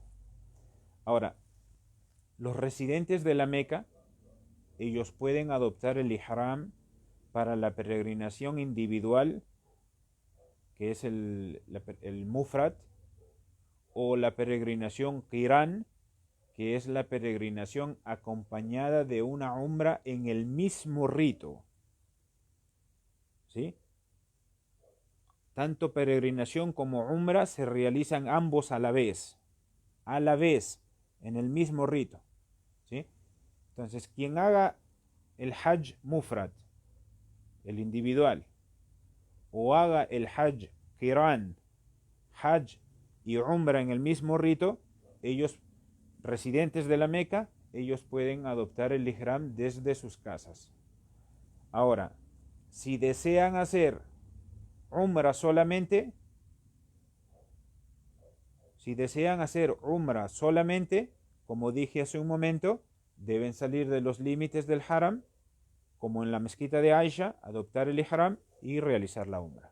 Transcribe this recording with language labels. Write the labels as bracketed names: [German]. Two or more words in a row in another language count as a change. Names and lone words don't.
[Spanish] Ahora, los residentes de la Meca, ellos pueden adoptar el ihram para la peregrinación individual, que es el mufrad, o la peregrinación qiran, que es la peregrinación acompañada de una umra en el mismo rito. ¿Sí? Tanto peregrinación como umra se realizan ambos a la vez, en el mismo rito. ¿Sí? Entonces, quien haga el [Arabic] حج مفرد, [Spanish] el individual, o haga el [Arabic] حج قران, [Spanish] hajj y umra en el mismo rito, ellos, residentes de la Meca, ellos pueden adoptar el ihram desde sus casas. Ahora, si desean hacer umra solamente, como dije hace un momento, deben salir de los límites del haram, como en la mezquita de Aisha, adoptar el ihram y realizar la umra.